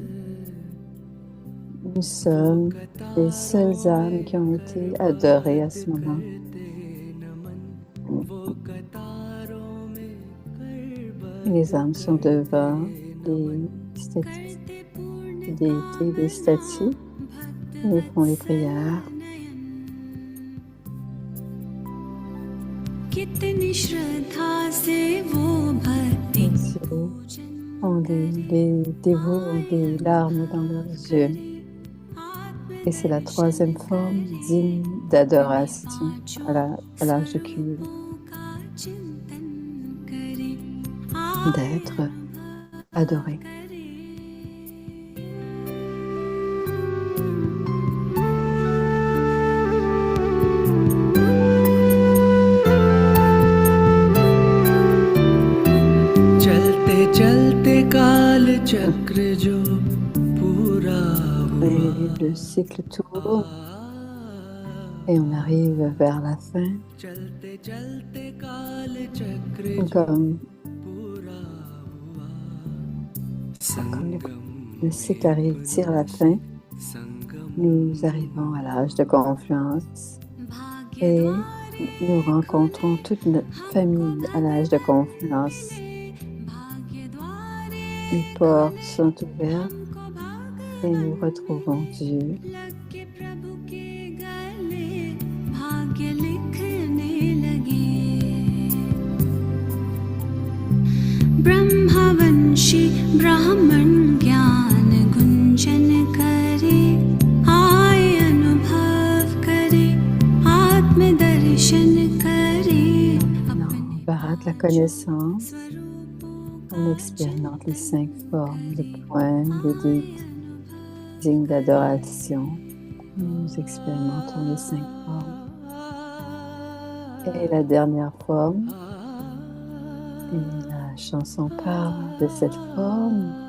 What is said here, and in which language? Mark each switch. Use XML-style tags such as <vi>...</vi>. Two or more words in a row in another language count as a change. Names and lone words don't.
<fr>Nous sommes les seules âmes qui ont été adorées à ce moment. Les âmes sont devant les statues, les déités, les statues. Ils font les prières.</fr> <hi>कितनी श्रद्धा से वो भक्ति</hi> <fr>Les dévots ont des larmes dans leurs yeux. Et c'est la troisième forme digne d'adoration à l'âge de cuivre. D'être adoré.</fr> <hi>चलते चलते काल चक्र जो पूरा</hi> <fr>Et le cycle tourne et on arrive vers la fin.</fr> <hi>चलते चलते काल चक्र</hi> <fr>Comme</fr> <hi>पूरा हुआ</hi> <fr>le cycle arrive, tire la fin, संगम nous arrivons à l'âge de confluence et nous rencontrons toute notre famille à l'âge de confluence. Les portes sont ouvertes et nous retrouvons Dieu.</fr> <hi>ब्रह्मवंशी ब्राह्मण ज्ञान गुंजन करे आय अनुभव करे आत्मदर्शन करे</hi> <fr>On barate la connaissance, on expérimente les 5 formes, les points, les déités dignes d'adoration. Nous expérimentons les 5 formes. Et la dernière forme, et la chanson parle de cette forme.</fr>